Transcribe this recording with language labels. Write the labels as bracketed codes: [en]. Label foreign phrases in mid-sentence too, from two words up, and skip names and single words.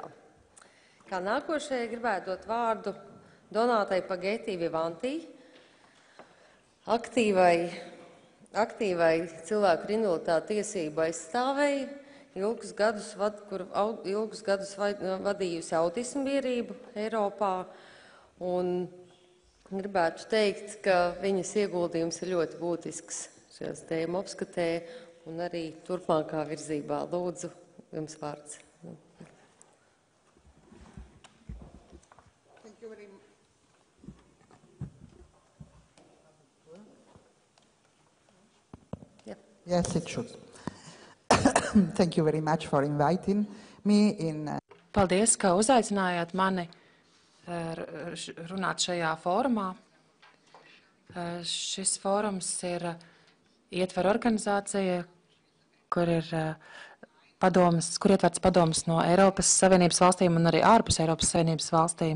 [lv] Kā nākošajai gribētu dot vārdu Donātai Pagētī Vivantī, aktīvai cilvēku ar invaliditāti tiesību aizstāvēji, ilgus gadus vadījusi autismu biedrību Eiropā, un gribētu teikt, ka viņas ieguldījums ir ļoti būtisks šajās tēmu apskatē, un arī turpmākā virzībā. Lūdzu, jums vārds. [en] Yes, it should. Thank you very much for inviting me in. [lv] Paldies, ka uzaicinājāt mani runāt šajā fórumā. Šis fórums ir ietver organizācija, kur ir kur ietverts padomas no Eiropas Savienības valstīm un arī ārpus Eiropas Savienības valstīm.